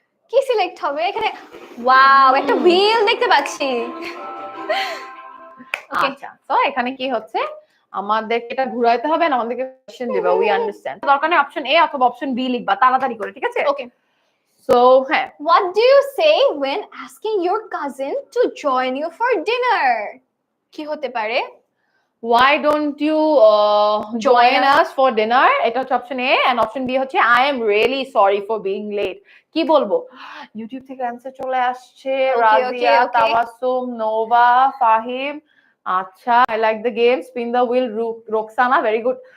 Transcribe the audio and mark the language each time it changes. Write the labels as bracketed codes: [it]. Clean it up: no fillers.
[bn] কি সিলেক্ট হবে এখানে? ওয়াও, একটা হুইল দেখতে পাচ্ছি। আচ্ছা, তো এখানে কি হচ্ছে, আমাদেরকে এটা ঘুরাইতে হবে না, আমাদেরকে কোশ্চেন দিবে। [en] we understand, [bn] দরকার নেই অপশন এ অথবা অপশন বি লিখবা তাড়াতাড়ি করে, ঠিক আছে? ওকে, সো হ্যাঁ, [en] what do you say when asking your cousin to join you for dinner? [bn] কি হতে পারে? [en] why don't you join us for dinner? [bn] এটা হচ্ছে option A, and option B হচ্ছে [en] I am really sorry for being late. [bn] কি বলবো? YouTube থেকে answer চলে আসছে, রাজিয়া, তাবাসসুম, নোভা, ফাহিম। [en] আচ্ছা, I like the game, spin the wheel, Roksana, very good.